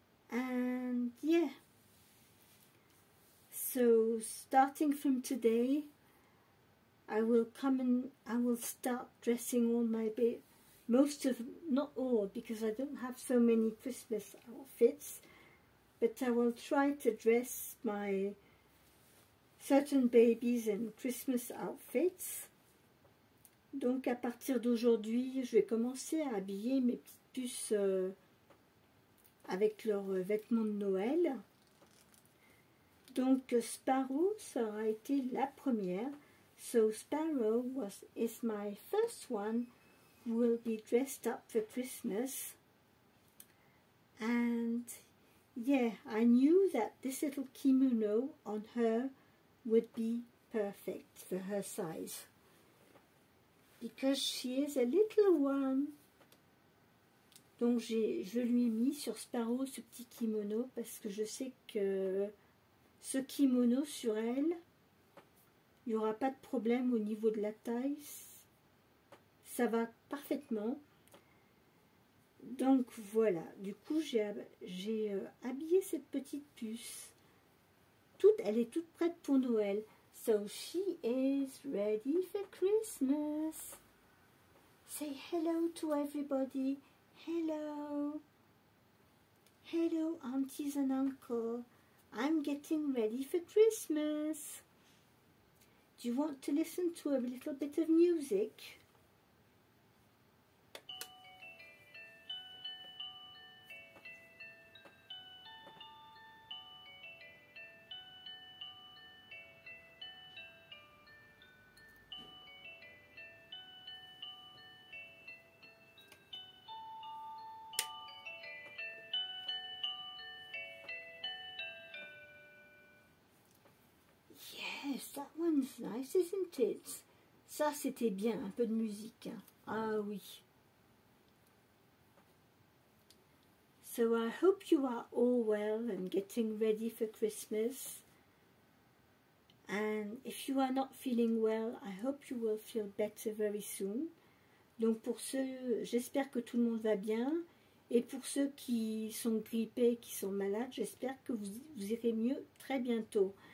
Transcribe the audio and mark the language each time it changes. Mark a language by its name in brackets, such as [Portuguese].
[English] And yeah. So starting from today, I will start dressing all my not all, because I don't have so many Christmas outfits, but I will try to dress my certain babies in Christmas outfits. [French] Donc à partir d'aujourd'hui, je vais commencer à habiller mes petites puces avec leurs vêtements de Noël. Donc Sparrow, ça aura été la première. [English] So Sparrow is my first one who will be dressed up for Christmas. And yeah, I knew that this little kimono on her would be perfect for her size. Because she is a little one. [French] Donc je lui ai mis sur Sparrow ce petit kimono parce que je sais que ce kimono sur elle, il n'y aura pas de problème au niveau de la taille, ça va parfaitement. Donc voilà, du coup j'ai habillé cette petite puce. Elle est toute prête pour Noël. [English] So she is ready for Christmas. Say hello to everybody. Hello. Hello, aunties and uncle. I'm getting ready for Christmas. Do you want to listen to a little bit of music? Yes, that one's nice, isn't it? [French] Ça, c'était bien, un peu de musique. Hein. Ah oui. [English] So I hope you are all well and getting ready for Christmas. And if you are not feeling well, I hope you will feel better very soon. [French] Donc pour ceux, j'espère que tout le monde va bien. Et pour ceux qui sont grippés, qui sont malades, j'espère que vous irez mieux très bientôt.